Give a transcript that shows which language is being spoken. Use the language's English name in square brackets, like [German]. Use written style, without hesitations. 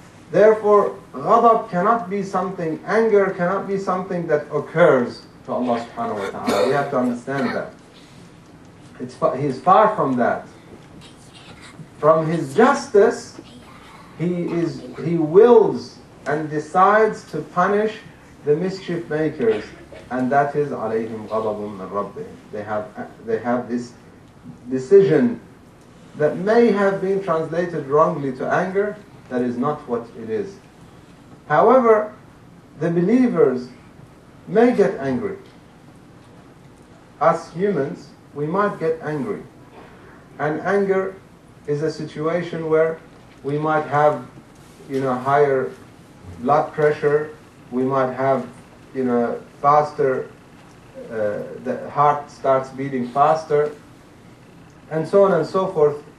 [English] Therefore, ghadab cannot be something, anger cannot be something that occurs to Allah subhanahu wa ta'ala. We have to understand that. He is far from that. From His justice, He wills and decides to punish the mischief makers and that is [Arabic] عَلَيْهِمْ غَضَبٌ مِّن رَبِّهِمْ. [English] They have this decision that may have been translated wrongly to anger. That is not what it is. However, the believers may get angry. Us humans, we might get angry. And anger is a situation where we might have, higher blood pressure, we might have, faster, the heart starts beating faster, and so on and so forth.